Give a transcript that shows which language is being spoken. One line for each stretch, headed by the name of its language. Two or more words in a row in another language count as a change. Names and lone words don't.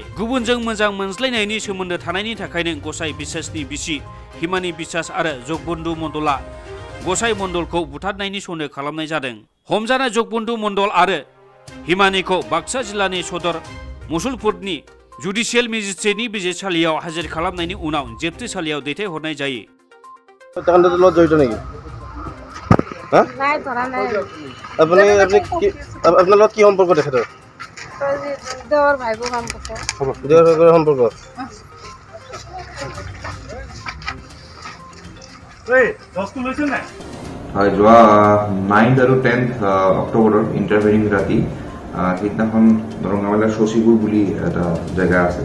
Bodo: गुबुनजों मोजां मोनज्लायनायनि सोमोन्दो थानायनि थाखायनो गसाइ बिसासनि बिसि हिमानि बिसास आरो जगबन्धु मण्डला गसाइ मण्डलखौ बुथारनायनि सन्देह खालामनाय जादों। हमजानाय जगबन्धु मण्डल आरो हिमानिखौ बाक्सा जिल्लानि सदर मुसलपुरनि जुडिसियेल मेजिस्ट्रेटनि बिजिरसालियाव हाजिर खालामनायनि उनाव जेबथेसालियाव दैथायहरनाय जायो।
Assamese: জড়িত নেকি? নাই ধৰা নাই। আপোনাৰ লগত কি সম্পৰ্ক তেখেতৰ? দেৱৰ ভাইবো সম্পৰ্ক। দেৱৰ ভাইবোৰ সম্পৰ্ক। হয়, যোৱা 9 আৰু 10 অক্টোবৰৰ ইণ্টাৰভেনিং ৰাতি সেইদিনাখন দৰংগা মেলাৰ শশীপুৰ বুলি এটা জেগা আছে।